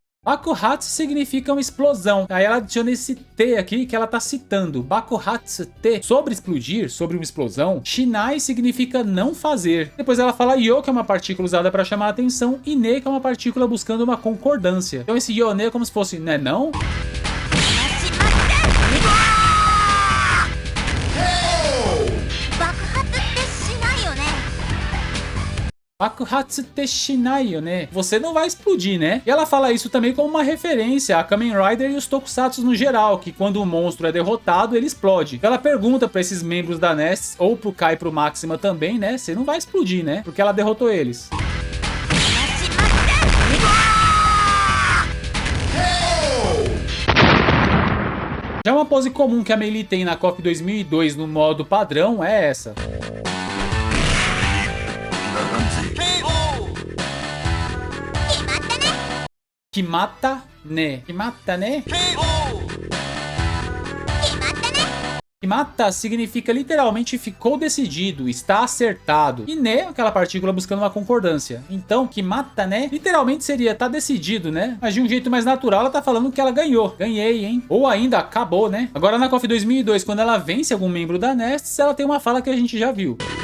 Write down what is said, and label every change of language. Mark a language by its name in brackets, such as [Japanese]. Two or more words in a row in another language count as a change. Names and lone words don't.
[Portuguese] Bakuhatsu significa uma explosão. Aí ela adiciona esse T aqui que ela tá citando. Bakuhatsu T, sobre explodir, sobre uma explosão. Shinai significa não fazer. Depois ela fala yo, que é uma partícula usada para chamar a atenção, e ne, que é uma partícula buscando uma concordância. Então esse [Japanese] よね [Portuguese] é como se fosse né não? [Japanese] 爆発てしない, [Portuguese] né? Você não vai explodir, né? E ela fala isso também como uma referência a Kamen Rider e os Tokusatsu no geral, que quando o monstro é derrotado, ele explode. Ela pergunta pra esses membros da Nest, ou pro Kai e pro Máxima também, né? Você não vai explodir, né? Porque ela derrotou eles. Já uma pose comum que a Meili tem na KOF 2002 no modo padrão é essa. [Japanese] 決まったね。決まったね? [Portuguese] Kimata significa literalmente ficou decidido, está acertado. E ne, aquela partícula buscando uma concordância. Então, [Japanese] 決まったね, [Portuguese] literalmente seria tá decidido, né? Mas de um jeito mais natural, ela tá falando que ela ganhou. Ganhei, hein? Ou ainda, acabou, né? Agora na KOF 2002, quando ela vence algum membro da Nest, ela tem uma fala que a gente já viu.